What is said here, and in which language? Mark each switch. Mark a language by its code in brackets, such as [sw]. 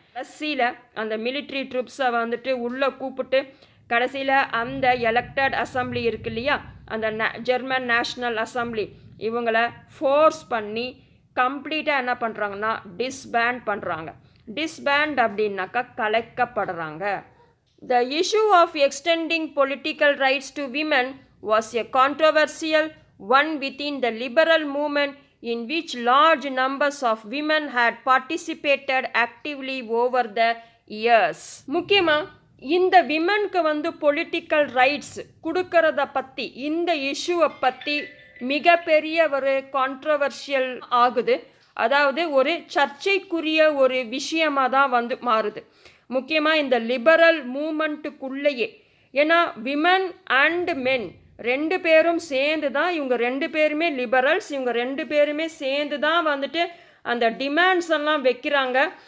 [ta] கடைசியில் அந்த மிலிட்ரி ட்ரூப்ஸை வந்துட்டு உள்ளே கூப்பிட்டு கடைசியில் அந்த எலெக்டட் அசம்பிளி இருக்கு இல்லையா, அந்த ஜெர்மன் நேஷ்னல் அசம்பிளி இவங்களை ஃபோர்ஸ் பண்ணி கம்ப்ளீட்டாக என்ன பண்ணுறாங்கன்னா டிஸ்பேண்ட் பண்ணுறாங்க. டிஸ்பேண்ட் அப்படின்னாக்கா கலைக்கப்படுறாங்க. [en] The issue of extending political rights to women was a controversial one within the liberal movement in which large numbers of women had participated actively over the years. [ta] முக்கியமாக இந்த விமனுக்கு வந்து political rights கொடுக்கறத பற்றி, இந்த இஷ்யூவை பற்றி மிகப்பெரிய ஒரு கான்ட்ரவர்ஷியல் ஆகுது. அதாவது ஒரு சர்ச்சைக்குரிய ஒரு விஷயமாக தான் வந்து மாறுது. முக்கியமாக இந்த லிபரல் மூமெண்ட்டுக்குள்ளேயே. ஏன்னா விமன் அண்ட் மென் ரெண்டு பேரும் சேர்ந்து தான், இவங்க ரெண்டு பேருமே லிபரல்ஸ், இவங்க ரெண்டு பேருமே சேர்ந்து தான் வந்துட்டு அந்த டிமாண்ட்ஸ் எல்லாம் வைக்கிறாங்க.